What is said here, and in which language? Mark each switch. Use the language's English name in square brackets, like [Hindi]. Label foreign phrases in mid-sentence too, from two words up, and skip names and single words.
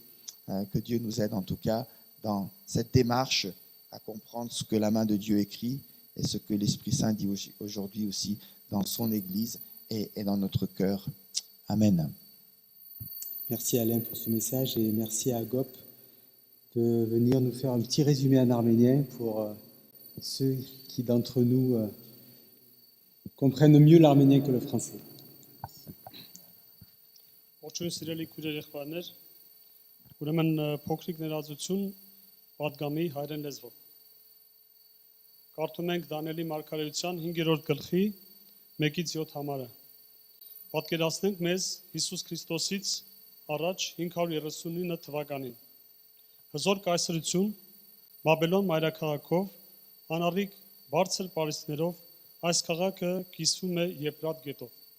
[French] Que Dieu nous aide en tout cas dans cette démarche à comprendre ce que la main de Dieu écrit et ce que l'Esprit Saint dit aujourd'hui aussi dans son Église et dans notre cœur. Amen. Merci Alain pour ce message et merci à Agop de venir nous faire un petit résumé en arménien pour ceux qui d'entre nous comprennent mieux l'arménien que le français. [Armenian] Ողջույն սիրելի քույրեր, ուրեմն փոքրիկ ներածություն պատգամի հայերեն լեզվով։ Կարդում ենք Դանիելի մարգարեության 5-րդ գլխի 1-7 համարը։ Պատկերացնենք մեզ Հիսուս Քրիստոսից առաջ 539 թվականին։ Հզոր կայսրություն Բաբելոն մայրաքաղաքով անառիկ բարձր պարիսպներով այս քաղաքը կիսվում է Եփրատ գետով։